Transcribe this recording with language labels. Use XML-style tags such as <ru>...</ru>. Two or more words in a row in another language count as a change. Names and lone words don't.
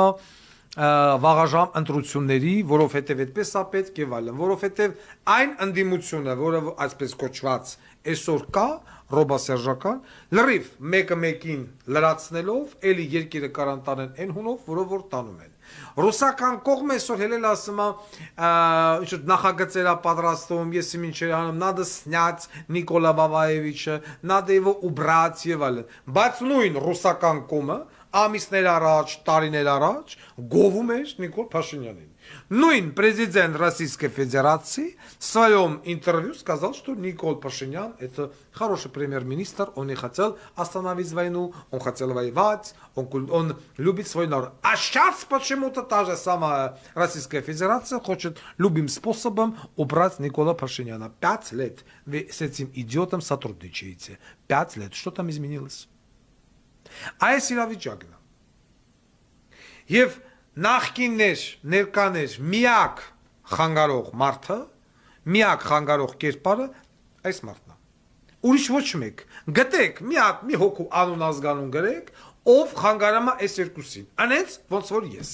<hy>վաղաժամ ընտրությունների, որովհետև այդպես է պետք եւ այլն, որովհետև այն ընդդիմությունը, որը այսպես կոչված այսօր կա, ռոբասերժական, լրիվ մեկը մեկին լրացնելով, էլի երկիրը կարանտանեն այն հունով, որով որ տանում են։ Ռուսական կողմը այսօր հելել ասում է, ինչ նախագծերա պատրաստում, ես ինչեր անում,</hy> <ru>надо снять Նիկոլա Բաբաևիչը, надо его убрать</ru> <hy>եւ այլն։ Բայց նույն ռուսական կողմը ամիսներ առաջ, տարիներ առաջ գովում էր Նիկոլ Փաշինյանին.</hy> <ru>Նույն президент Российской Федерации в своем интервью сказал, что Никол Пашинян это хороший премьер-министр, он не хотел остановить войну, он хотел воевать, он любит свой народ. А сейчас почему-то та же самая Российская Федерация хочет любым способом убрать Никола Пашиняна. 5 лет вы с этим идиотом сотрудничаете. 5 лет. Что там изменилось? А если Равичагна?</ru> <hy>Եվ նախկիններ, ներկաներ, միակ խանգարող մարդը, միակ խանգարող կերպարը այս մարդն է։ Ուրիշ ոչ մեկ։ Գտեք մի հոգու անուն ազգանուն գրեք, ով խանգարում է այս երկուսին։ Անենց ոնց որ ես։</hy>